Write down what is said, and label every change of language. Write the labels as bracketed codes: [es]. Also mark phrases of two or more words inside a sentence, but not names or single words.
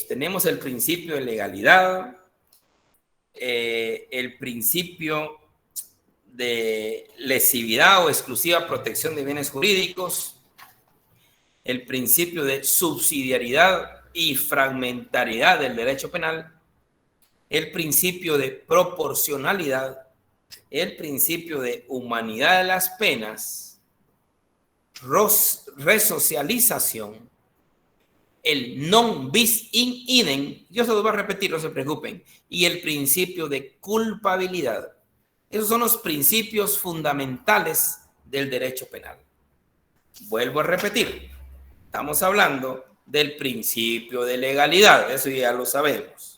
[es] Tenemos el principio de legalidad, el principio de lesividad o exclusiva protección de bienes jurídicos, el principio de subsidiariedad y fragmentariedad del derecho penal, el principio de proporcionalidad, el principio de humanidad de las penas, resocialización [la] el non bis in idem, [es] yo se los voy a repetir, no se preocupen, y el principio de culpabilidad. Esos son los principios fundamentales del derecho penal. Vuelvo a repetir, estamos hablando del principio de legalidad, eso ya lo sabemos.